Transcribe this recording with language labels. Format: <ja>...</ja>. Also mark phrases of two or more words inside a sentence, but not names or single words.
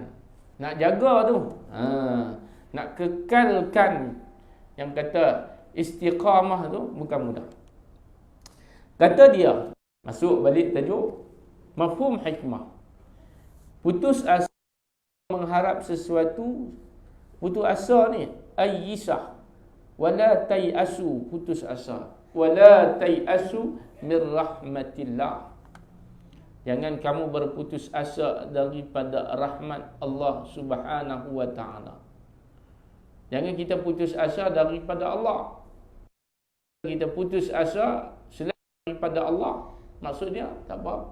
<ms>Nak jaga tu, nak kekalkan yang kata istiqamah tu bukan mudah. Kata dia, masuk balik tajuk mafhum hikmah. Putus asa mengharap sesuatu, putus asa ni ayyisah,</ms> <ar>ولا تيأسوا,</ar> <ms>putus asa,</ms> <ar>ولا تيأسوا من رحمة الله.</ar> <ms>Jangan kamu berputus asa daripada rahmat Allah</ms> <ar>سبحانه وتعالى.</ar> <ms>Jangan kita putus asa daripada Allah. Kita putus asa selain daripada Allah, maksudnya tak apa.</ms>